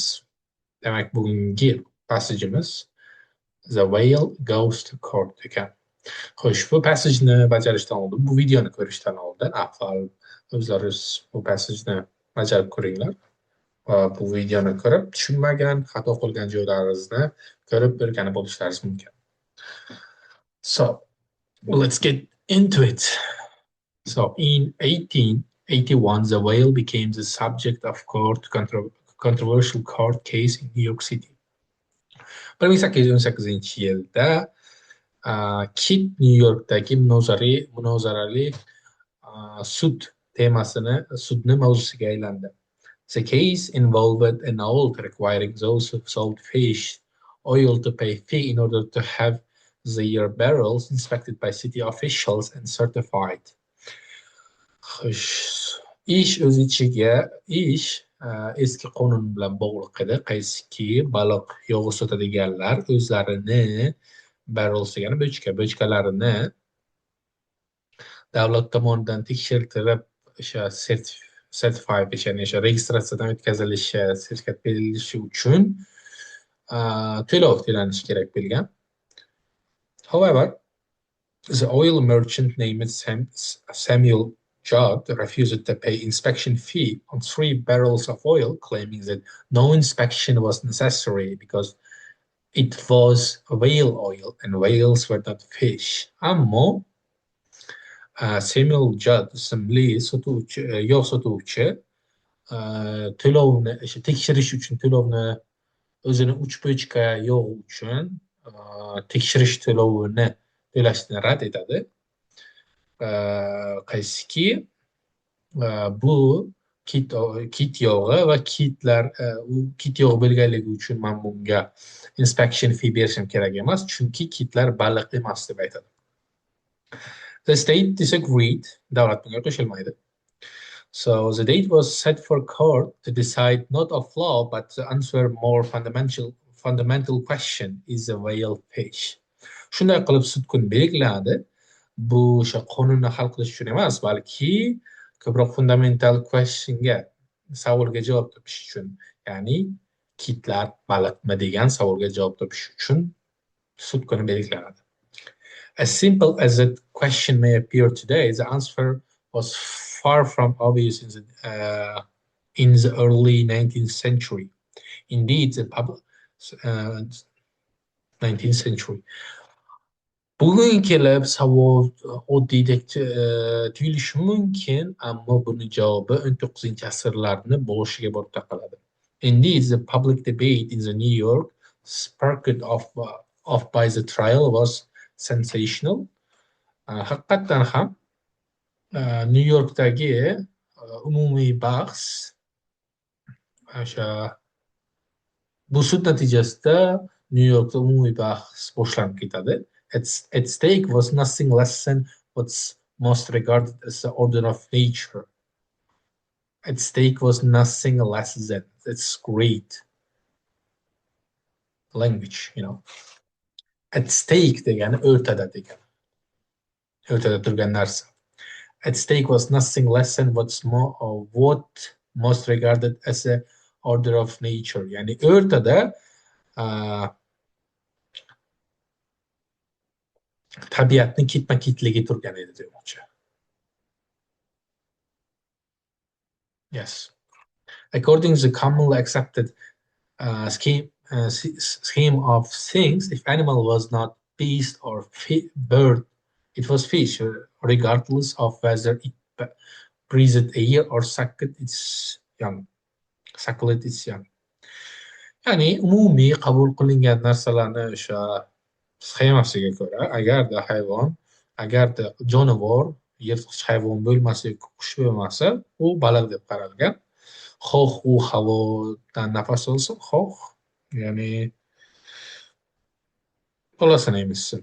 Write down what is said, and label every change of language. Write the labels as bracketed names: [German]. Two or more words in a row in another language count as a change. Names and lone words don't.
[Uzbek] Demak, bugungi passajimiz The Whale Goes to Court ekan. Xo'sh, bu passajni bajarishdan oldin, bu videoni ko'rishdan oldin avval o'zlaringiz bu passajni bajarib ko'ringlar. Bu videoni ko'rib tushunmagan, xato qilgan joylaringizni ko'rib o'rganib olishlaringiz mumkin. [English] So, let's get into it. So, in 1881, the whale became the subject of controversial court case in New York City. [Uzbek] 1818-yilda Kit New Yorkdagi munozarali sudni mavzusiga aylandi. [English] The case involved an owl requiring those who sold fish oil to pay fee in order to have their barrels inspected by city officials and certified. [Uzbek] Ish o'z ichiga eski qonun bilan bog'liq edi, qaysiki baliq yog'i sotadiganlar o'zlarini barrels degani bochkalarini davlat tomonidan tekshirtirib o'sha certified ya'ni o'sha registratsiyadan o'tkazilishi, sertifikat berilishi uchun to'lov to'lanishi kerak bo'lgan. [English] However, the oil merchant named Samuel Judd refused to pay inspection fee on 3 barrels of oil, claiming that no inspection was necessary because it was whale oil and whales were not fish. [Uzbek] Ammo Samuel Judd ismli yog' sotuvchi to'lovni tekshirish uchun to'lovni o'zini uchbochka yog' uchun tekshirish to'lovini to'lashni rad etadi. Qaysiki bu kit yog'i va kit yog'i bo'lganligi uchun men bunga [English] inspection fee [Uzbek] berishim kerak emas, chunki kitlar baliq emas deb aytadi. [English] The state disagreed. [Uzbek] Davlat bunga qo'shilmaydi. [English] So the date was set for court to decide not of law but to answer more fundamental question: is a whale fish? [Uzbek] Shunday qilib sud kuni belgilandi. Bu o'sha qonunni hal qilish uchun emas, balki ko'proq [English] fundamental questionga, [Uzbek] savolga javob topish uchun, ya'ni kitlar baliqmi degan savolga javob topish uchun sud kuni belgilanadi. [English] As simple as that question may appear today, the answer was far from obvious in the early 19th century. Indeed, the 19th century. [Uzbek] Bugun kelib savol oddiydak tuyulishi mumkin, ammo buni javobi 19-asrlarni boshiga borib taqaladi. [English] Indeed, the public debate in the New York sparked off by the trial was sensational. [Uzbek] Haqiqatan ham New Yorkdagi umumiy bahs o'sha bu sud natijasida New Yorkda umumiy bahs boshlanib ketadi. [English] At stake was nothing less than what's most regarded as the order of nature. At stake was nothing less than. That's great language, you know. At stake [Uzbek] degani o'rtada degani. O'rtada turgan narsa. [English] At stake was nothing less than what most regarded as a order of nature. [Uzbek] Yani o'rtada tabiatni ketma-ketligi turgan edi demoqchi. [English] Yes. According to the commonly accepted scheme of things, if animal was not beast or bird, it was fish, regardless of whether it breathed air or suckled its young. [Uzbek] Ya'ni umumiy qabul qilingan narsalarni o'sha sxemasiga ko'ra, agarda jonivor, yirtqich hayvon bo'lmasa, qush bo'lmasa, u baliq deb qaralgan. Xoh u havodan nafas olsin, xoh, ya'ni bolasini emizsin.